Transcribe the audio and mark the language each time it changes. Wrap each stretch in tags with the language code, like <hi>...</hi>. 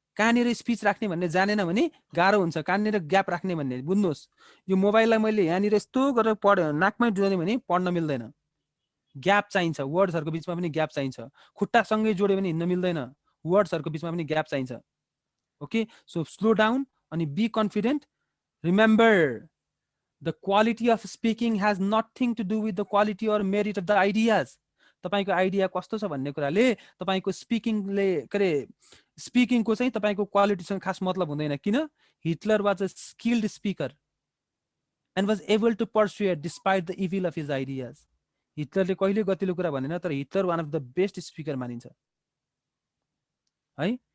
<ne>कहाँनिर स्पिच राख्ने भन्ने जानेन भने गाह्रो हुन्छ, कहाँनिर ग्याप राख्ने भन्ने बुझ्नुहोस्। यो मोबाइललाई मैले यहाँनिर यस्तो गरेर नाकमै जोड्यो भने पढ्न मिल्दैन, ग्याप चाहिन्छ, वर्ड्सहरूको बिचमा पनि ग्याप चाहिन्छ, खुट्टासँगै जोड्यो भने हिँड्न मिल्दैन, वर्ड्सहरूको बिचमा पनि ग्याप चाहिन्छ।</ne> <en>Okay, so slow down अनि be confident. Remember the quality of speaking has nothing to do with the quality or merit of the ideas.</en> <ne>तपाईँको आइडिया कस्तो छ भन्ने कुराले तपाईँको स्पिकिङले के अरे स्पिकिङको चाहिँ तपाईँको क्वालिटीसँग खास मतलब हुँदैन।</ne> <en>किन? Hitler was a skilled speaker and was able to persuade despite the evil of his ideas.</en> <ne>हिटलरले कहिले गतिलो कुरा भनेन, तर Hitler</ne> <en>one of the best speaker</en> <ne>मानिन्छ है।</ne>